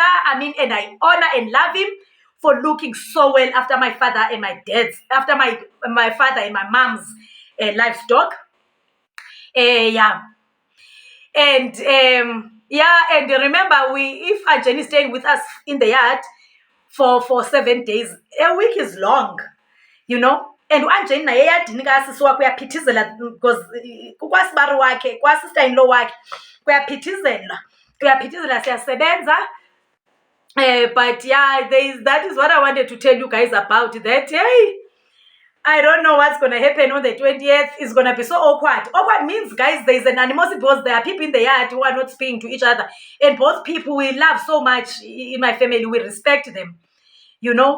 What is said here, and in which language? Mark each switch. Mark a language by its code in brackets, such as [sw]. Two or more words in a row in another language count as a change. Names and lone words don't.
[en] I mean, and I honor and love him for looking so well after my father and my dad's, after my father and my mom's livestock. And remember, if Anjani is staying with us in the yard for 7 days, a week is long, you know. [zu] And Anjani naye eyadini kasisi wakhe uyaphithizela because kukwasibari wakhe, kwasister-in-law wakhe kuyaphithizela siyasebenza. [en] But yeah, that is what I wanted to tell you guys about that. Hey, I don't know what's going to happen on the 20th. It's going to be so awkward. Awkward means, guys, there's an animosity because there are people in the yard who are not speaking to each other. And both people we love so much in my family, we respect them, you know.